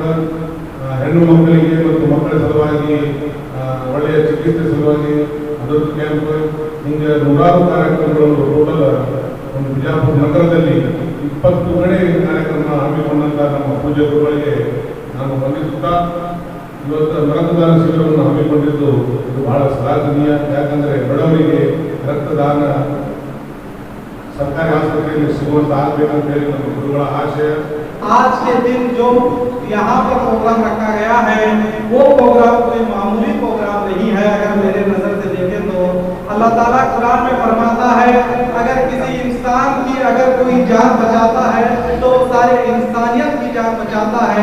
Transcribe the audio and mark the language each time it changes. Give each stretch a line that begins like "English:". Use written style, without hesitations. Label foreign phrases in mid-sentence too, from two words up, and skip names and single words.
Kannada: ಹೆಣ್ಣು ಮಕ್ಕಳಿಗೆ ಮತ್ತು ಮಕ್ಕಳ ಸಲುವಾಗಿ ಒಳ್ಳೆಯ ಚಿಕಿತ್ಸೆ ಸಲುವಾಗಿ ಅದೊಂದು ಕ್ಯಾಂಪ್, ಹಿಂಗೆ ನೂರಾರು ಕಾರ್ಯಕ್ರಮಗಳು ಟೋಟಲ್ ಒಂದು ಬಿಜಾಪುರ ನಗರದಲ್ಲಿ 20 ಕಡೆ ಕಾರ್ಯಕ್ರಮ ಹಮ್ಮಿಕೊಂಡಂಥ ನಮ್ಮ ಪೂಜ್ಯ ಗುರುಗಳಿಗೆ ನಾನು ವಂದಿಸುತ್ತಾ ಇವತ್ತು ರಕ್ತದಾನ ಶಿಬಿರವನ್ನು ಹಮ್ಮಿಕೊಂಡಿದ್ದು ಇದು ಬಹಳ ಶ್ಲಾಘನೀಯ. ಯಾಕಂದರೆ ಬಡವರಿಗೆ ರಕ್ತದಾನ ಸರ್ಕಾರಿ ಆಸ್ಪತ್ರೆಯಲ್ಲಿ ಸಿಗುವಂತ ಆಗಬೇಕಂತ ಹೇಳಿ ನಮ್ಮ ಗುರುಗಳ ಆಶಯ.
Hindi: आज के दिन जो यहाँ पर प्रोग्राम रखा गया है वो प्रोग्राम कोई मामूली प्रोग्राम नहीं है। अगर मेरे नजर से देखें तो अल्लाह ताला कुरान में फरमाता है अगर किसी इंसान की अगर कोई जान बचाता है तो सारे इंसानियत की जान बचाता है।